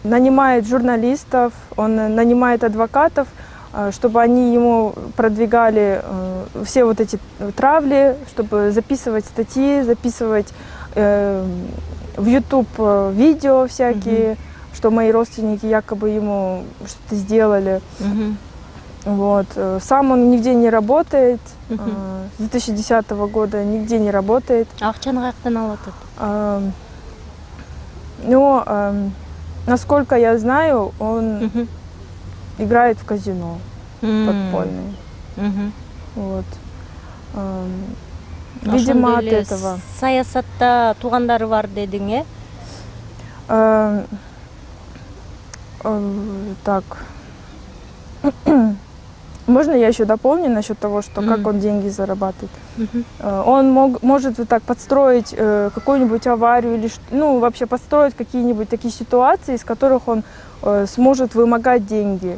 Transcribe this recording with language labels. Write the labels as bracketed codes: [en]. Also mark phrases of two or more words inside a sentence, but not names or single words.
[ru] Нанимает журналистов, он нанимает адвокатов, чтобы они ему продвигали все вот эти травли, чтобы записывать статьи, записывать в YouTube видео всякие, что мои родственники якобы ему что-то сделали. Вот. Сам он нигде не работает, с 2010 года нигде не работает. [ky] Акчаны каяктан алып атат? [ru] Но, насколько я знаю, он играет в казино подпольное. Вот. Видимо, от этого. [ky] Саясатта туугандары бар дедиң, э? [ru] Так. Можно я еще дополню насчет того, что как он деньги зарабатывает? Он может вот так подстроить какую-нибудь аварию или вообще подстроить какие-нибудь такие ситуации, из которых он сможет вымогать деньги.